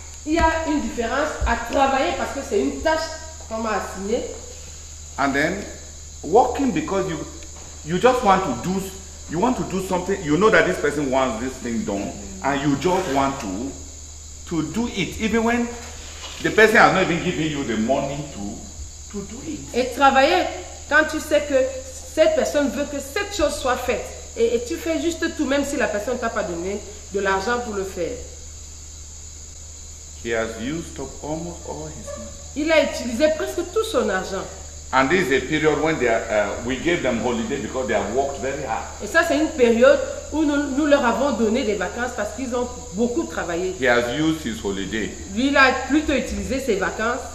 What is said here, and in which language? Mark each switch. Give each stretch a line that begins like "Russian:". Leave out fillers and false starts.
French: Il y a une différence à travailler parce que c'est une tâche qu'on m'a assignée.
English: And then working because you just want to do something. You know that this person wants this thing done, and you just want to do it, even when the person has not even given you the money to do it.
French: Et travailler quand tu sais que cette personne veut que cette chose soit faite. Et tu fais juste tout, même si la personne ne t'a pas donné de l'argent pour le faire.
English: He has used up almost all his money.
French: Il a utilisé presque tout son argent.
English: And this is a period when we gave them holiday because they have worked very hard.
French: Et ça, c'est une période où nous leur avons donné des vacances parce qu'ils ont beaucoup travaillé.
English: He has used his holiday
French: Lui, il a plutôt utilisé ses vacances